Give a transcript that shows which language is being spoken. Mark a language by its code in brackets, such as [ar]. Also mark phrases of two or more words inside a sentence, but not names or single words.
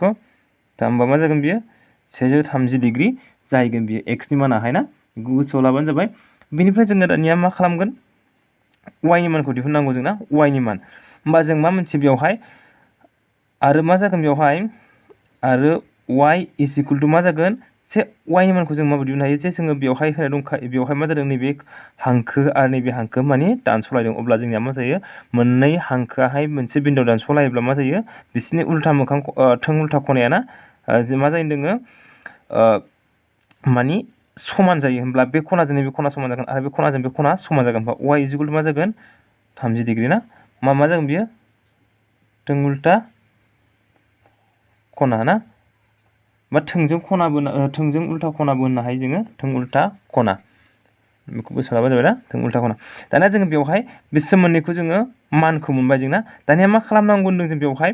[brx] होमबा मा जागोन बियो 130 डिग्री जाहैगोन बियो x नि मानाहाय ना गोसोआव लाबानो जाबाय बेनिफ्राय जोङो दानिया मा खालामगोन y नि मानखौ दिहुननांगौ जोंना y नि मान होमबा जों मा मोनथियो बेवहाय आरो मा जागोन बेवहाय आरो [en] y is equal to [brx] मा जागोन जे y नि मानखौ जों माबायदि दिहुननो हायो जे जोङो बेवहाय होनाय दंखायो बेवहाय मा जादों नैबे हांखो आरो नैबे हांखो माने दानस'लायदों अब्ला जोंनिया मा जायो मोननै हांखोआहाय मोनसे बिन्दोआव दानस'लायोब्ला मा जायो बिसोरनि उल्था मोखां थों उल्था खनाया ना मा जायो दोङो मानि समान जायो होमब्ला बे खनाजों नैबे खना समान जागोन आरो बे खनाजों बे खना समान जागोन होमबा [en] y is equal to [brx] मा जागोन 30 डिग्री ना मा जागोन बियो थों उल्था खना ना बा थोंजों उल्था खनाबो होननो हायो जोङो थों उल्था खना बेखौ गोसोआव लाबा जाबाय ना थों उल्था खना दानिया जोङो बेवहाय बिसोर मोननैखौ जोङो मानखौ मोनबाय जोंना दानिया मा खालामनांगौ होनदों जों बेवहाय